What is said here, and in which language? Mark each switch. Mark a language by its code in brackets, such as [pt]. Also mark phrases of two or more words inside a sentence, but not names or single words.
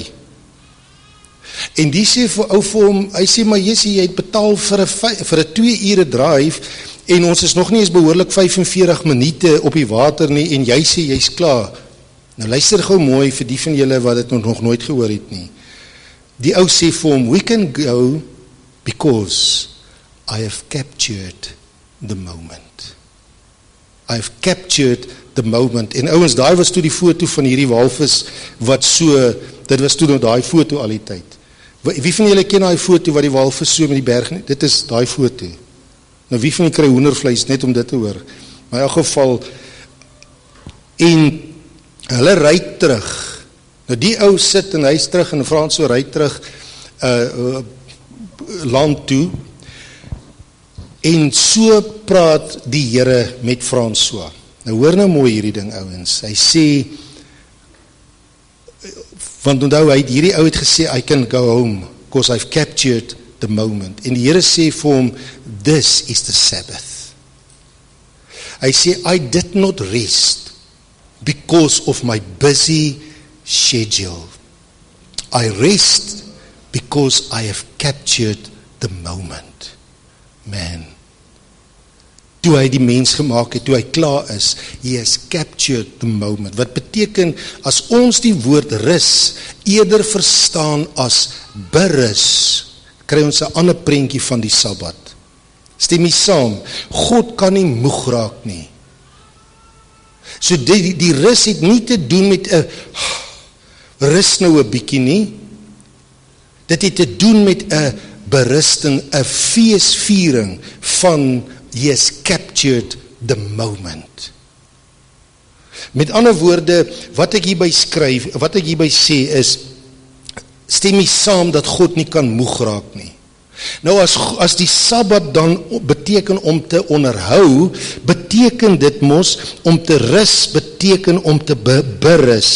[af] En die sê vir ou vir hom, hy sê, maar jy het betaal vir 'n 2 ure drive, en ons is nog nie eens behoorlik 45 minute op die water nie, en jy sê, jy's klaar. Nou luister gou mooi vir die van julle wat dit nog nooit gehoor het nie. Die ou sê vir hom, [en] we can go because I have captured the moment. I have captured the moment. [af] En ouens, daai was toe die foto van hierdie walvis, wat so, dit was toe nou daai foto al die tyd. Wie van julle ken daai foto wat die walvis so met die berg, dit is daai foto. Nou wie van julle kry hoendervleis net om dit te hoor? Maar in elk geval, en hulle ry terug. Nou die ou sit en hy is terug, en Frans so ry terug land toe, en so praat die Here met François. Nou hoor nou mooi hierdie ding, ouens. Hy sê, want onthou, hierdie ou het gesê, [en] I can go home, because I've captured the moment. [af] En die Here sê vir hom, [en] this is the Sabbath. [af] Hy sê, [en] I did not rest, because of my busy schedule. I rest, because I have captured the moment. [af] Man. toe hy die mens gemaak het, toe hy klaar is, [en] he has captured the moment. [af] Wat beteken, as ons die woord rus eerder verstaan as berus, kry ons 'n ander prentjie van die Sabbat. Stem jy saam? God kan nie moeg raak nie. So die rus het nie te doen met 'n rus nou 'n bietjie nie. Dit het te doen met 'n berusting, 'n feesviering van [en] he has captured the moment. [af] Met ander woorde, wat ek hierby skryf, wat ek hierby sê is, stem jy saam dat God nie kan moeg raak nie. Nou as die Sabbat dan beteken om te onderhou, beteken dit mos om te rus, beteken om te berus.